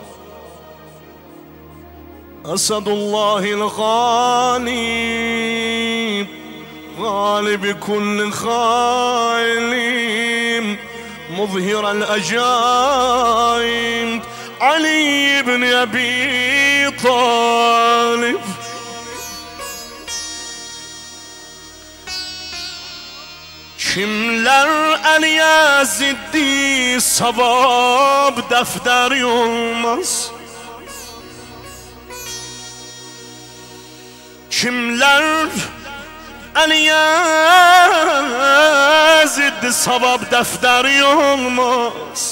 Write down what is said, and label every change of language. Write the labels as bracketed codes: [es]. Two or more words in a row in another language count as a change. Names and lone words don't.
[ar] أسد الله الغالب غالب كل خائل مظهر الأجائب علي بن أبي طالب [tr] Kimler Ali'ye ziddi savab defteri olmaz. Kimler Ali'ye ziddi savab defteri olmaz.